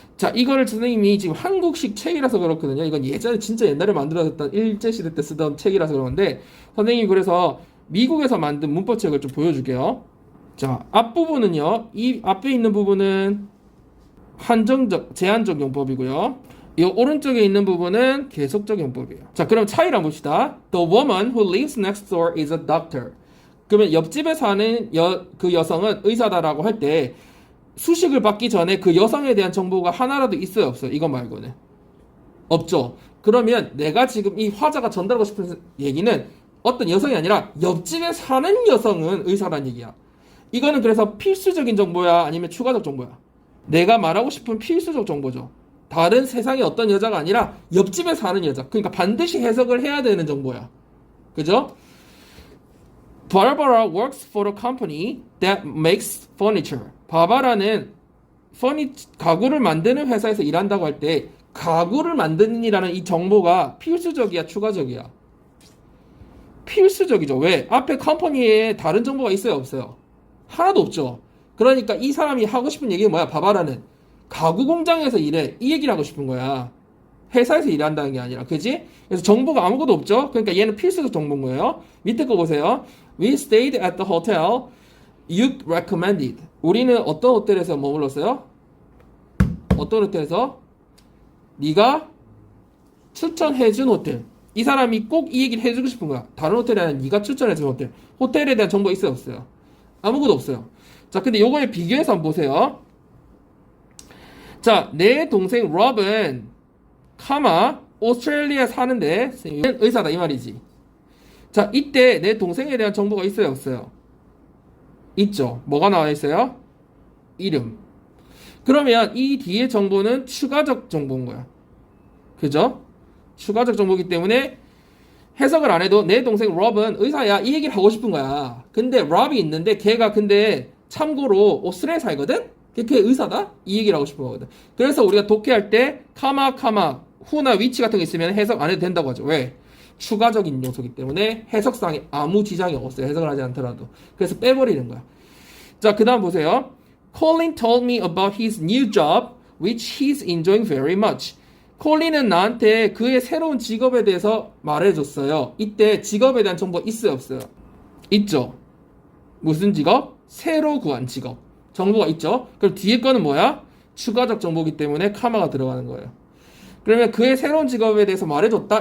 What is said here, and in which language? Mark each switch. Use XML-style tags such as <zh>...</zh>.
<ko>자, 이거를 선생님이 지금 한국식 책이라서 그렇거든요. 이건 예전에 진짜 옛날에 만들어졌던 일제시대 때 쓰던 책이라서 그러는데, 선생님이 그래서 미국에서 만든 문법책을 좀 보여줄게요. 자, 앞부분은요, 이 앞에 있는 부분은 한정적, 제한적 용법이고요. 이 오른쪽에 있는 부분은 계속적 용법이에요. 자, 그럼 차이를 한번 봅시다.</ko> <en>The woman who lives next door is a doctor.</en> <ko>그러면 옆집에 사는 그 여성은 의사다라고 할 때 수식을 받기 전에 그 여성에 대한 정보가 하나라도 있어요, 없어요? 이거 말고는 없죠. 그러면 내가 지금 이 화자가 전달하고 싶은 얘기는 어떤 여성이 아니라 옆집에 사는 여성은 의사란 얘기야. 이거는 그래서 필수적인 정보야, 아니면 추가적 정보야? 내가 말하고 싶은 필수적 정보죠. 다른 세상에 어떤 여자가 아니라 옆집에 사는 여자. 그러니까 반드시 해석을 해야 되는 정보야. 그죠?</ko> <en>Barbara works for a company that makes furniture.</en> <ko>바바라는 가구를 만드는 회사에서 일한다고 할 때 가구를 만드는이라는 이 정보가 필수적이야, 추가적이야? 필수적이죠. 왜? 앞에 컴퍼니에 다른 정보가 있어요, 없어요? 하나도 없죠. 그러니까 이 사람이 하고 싶은 얘기는 뭐야? 바바라는 가구 공장에서 일해. 이 얘기를 하고 싶은 거야. 회사에서 일한다는 게 아니라. 그지? 그래서 정보가 아무것도 없죠? 그러니까 얘는 필수적 정보인 거예요. 밑에 거 보세요.</ko> <en>We stayed at the hotel you recommended.</en> <ko>우리는 어떤 호텔에서 머물렀어요? 어떤 호텔에서? 네가 추천해준 호텔. 이 사람이 꼭 이 얘기를 해주고 싶은 거야. 다른 호텔이 아니라 네가 추천해준 호텔. 호텔에 대한 정보 있어요, 없어요? 아무것도 없어요. 자, 근데 요거에 비교해서 한번 보세요. 자, 내 동생 роб은 오스트레일리아에 사는데 의사다 이 말이지. 자, 이때 내 동생에 대한 정보가 있어요, 없어요? 있죠. 뭐가 나와 있어요? 이름. 그러면 이 뒤에 정보는 추가적 정보인 거야. 그죠? 추가적 정보이기 때문에 해석을 안 해도 내 동생 роб은 의사야 이 얘기를 하고 싶은 거야. 근데 роб이 있는데 걔가 근데 참고로 오스트레일리아에 살거든? 걔 의사다? 이 얘기를 하고 싶은 거거든. 그래서 우리가 독해할 때 후나 위치 같은 거 있으면 해석 안 해도 된다고 하죠. 왜? 추가적인 요소이기 때문에 해석상에 아무 지장이 없어요. 해석을 하지 않더라도. 그래서 빼버리는 거야. 자, 그 다음 보세요.</ko> <en>Colin told me about his new job, which he's enjoying very much.</en> <ko>콜린은 나한테 그의 새로운 직업에 대해서 말해줬어요. 이때 직업에 대한 정보 있어요, 없어요? 있죠. 무슨 직업? 새로 구한 직업. 정보가 있죠. 그럼 뒤에 거는 뭐야? 추가적 정보이기 때문에 카마가 들어가는 거예요. 그러면 그의 새로운 직업에 대해서 말해줬다?</ko>